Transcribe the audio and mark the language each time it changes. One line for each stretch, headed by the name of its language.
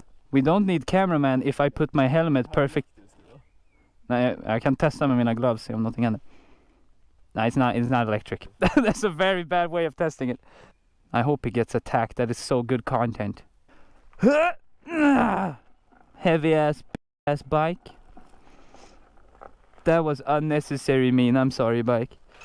English: We don't need cameraman if I put my helmet perfect.
Swedish: Nej, jag kan testa med mina gloves, se om någonting händer.
English: No, it's not electric. That's a very bad way of testing it. I hope he gets attacked. That is so good content. Heavy ass bike. That was unnecessary mean. I'm sorry, bike.